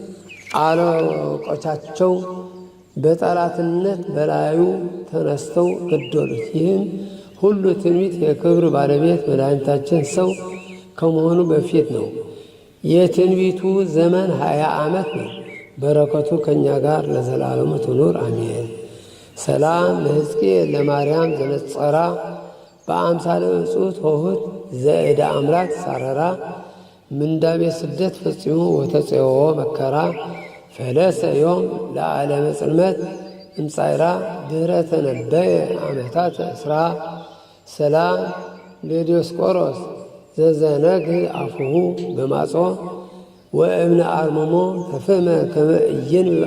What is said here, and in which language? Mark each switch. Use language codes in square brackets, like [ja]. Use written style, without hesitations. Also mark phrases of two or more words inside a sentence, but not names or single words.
[am] አለቆቻቸው በጠላትነት በላዩ ተነስተው ገደሉት። ይህም ሁሉ ትንቢት የክብር ባለቤት መድኃኒታችን ሰው ከመሆኑ በፊት ነው። የትንቢቱ ዘመን 20 ዓመት ነው። በረከቱ ከእኛ ጋር ለዘላለሙ ትኑር አሜን። [gez] ሰላም ለሕዝቅኤል ለማርያም ዘነጸራ በአምሳለ እጹት ሆህት ዘእደ አምላክ ሳረራ ምንዳቤ ስደት ፈጽሞ ወተፄወ መከራ ፈለሰ ዮም ለዓለመ ጽልመት እምጻይራ ድኅረ ተነበየ ዓመታት እስራ ሰላም ለዲዮስቆሮስ ዘዘነግህ አፉሁ በማጾ ወእብነ አርምሞ ተፈመ ከመ ኢይንብብ